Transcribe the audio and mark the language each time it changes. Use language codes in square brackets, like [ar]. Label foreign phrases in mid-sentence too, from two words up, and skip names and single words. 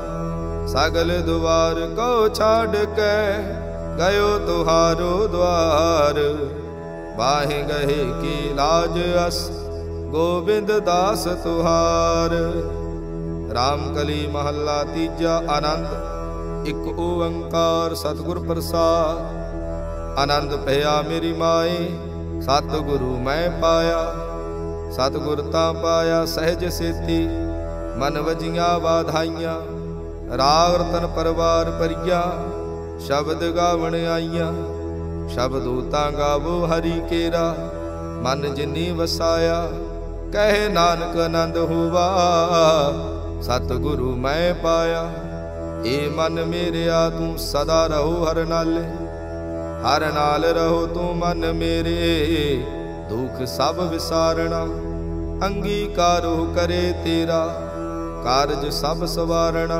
[bra] सगल द्वार को छाड़ के, गयो तुहारो द्वार। बाहि गही की लाज अस, गोविंद दास तुहार। [pa] ਰਾਮਕਲੀ ਮਹਲਾ ਤੀਜਾ ਅਨੰਦ। ਇਕ ਓਅੰਕਾਰ ਸਤਿਗੁਰ ਪ੍ਰਸਾਦਿ। ਅਨੰਦੁ ਭਇਆ ਮੇਰੀ ਮਾਏ, ਸਤਿਗੁਰੂ ਮੈ ਪਾਇਆ। ਸਤਿਗੁਰੁ ਤ ਪਾਇਆ ਸਹਜ ਸੇਤੀ, ਮਨਿ ਵਜੀਆ ਵਾਧਾਈਆ। ਰਾਗ ਰਤਨ ਪਰਵਾਰ ਪਰੀਆ, ਸਬਦ ਗਾਵਣ ਆਈਆ। ਸਬਦੋ ਤ ਗਾਵਹੁ ਹਰੀ ਕੇਰਾ, ਮਨਿ ਜਿਨੀ ਵਸਾਇਆ। ਕਹੈ ਨਾਨਕੁ ਅਨੰਦੁ ਹੋਆ, ਸਤਿਗੁਰੂ ਮੈ ਪਾਇਆ। ਏ ਮਨ ਮੇਰੇ ਤੂ ਸਦਾ ਰਹੁ ਹਰਿ ਨਾਲੇ। ਹਰਿ ਨਾਲਿ ਰਹੁ ਤੂ ਮੰਨ ਮੇਰੇ, ਦੂਖ ਸਭਿ ਵਿਸਾਰਣਾ। ਅੰਗੀਕਾਰੋ ਕਰੇ ਤੇਰਾ, ਕਾਰਜ ਸਭਿ ਸਵਾਰਣਾ।